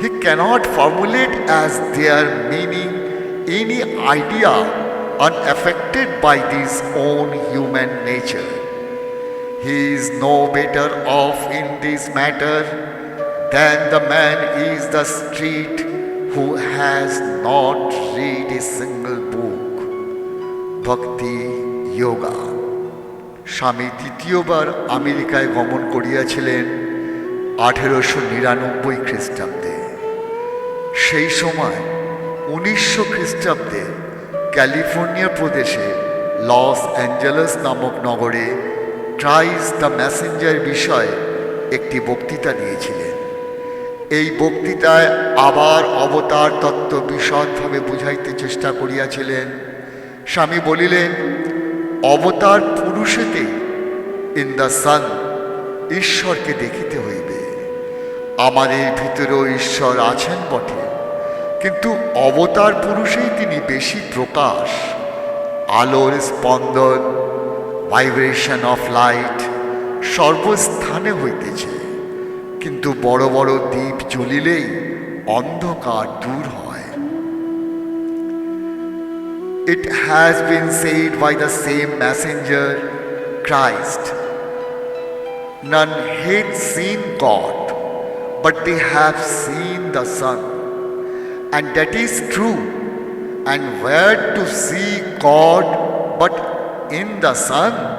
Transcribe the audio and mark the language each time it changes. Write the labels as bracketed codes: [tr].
[en] He cannot formulate as their meaning any idea unaffected by his own human nature. He is no better off in this matter than the man is the street who has not read a single book. Bhakti Yoga. [bn] স্বামী তৃতীয়বার আমেরিকায় গমন করিয়াছিলেন 1899 খ্রিস্টাব্দে। সেই সময় 1900 খ্রিস্টাব্দে California প্রদেশে লস অ্যাঞ্জেলেস নামক নগরে ক্রাইস্ট দ্য মেসেঞ্জার বিষয়ে একটি বক্তৃতা দিয়েছিলেন। এই বক্তৃতায় আবার অবতার তত্ত্ব বিশদভাবে বুঝাইতে চেষ্টা করিয়াছিলেন। স্বামী বলিলেন, অবতার পুরুষেতে [en] in the sun [bn] ঈশ্বরকে দেখিতে হইবে। আমাদের ভিতরেও ঈশ্বর আছেন বটে, কিন্তু অবতার পুরুষেই তিনি বেশি প্রকাশ। আলোর স্পন্দন, [en] vibration of light [bn] সর্বস্থানে হইতেছে, কিন্তু বড় বড় দ্বীপ জ্বলিলেই অন্ধকার দূর হয়। [en] It has been said by the same messenger, Christ, none had seen God, but they have seen the Son. And that is true. And where to see God but in the Son?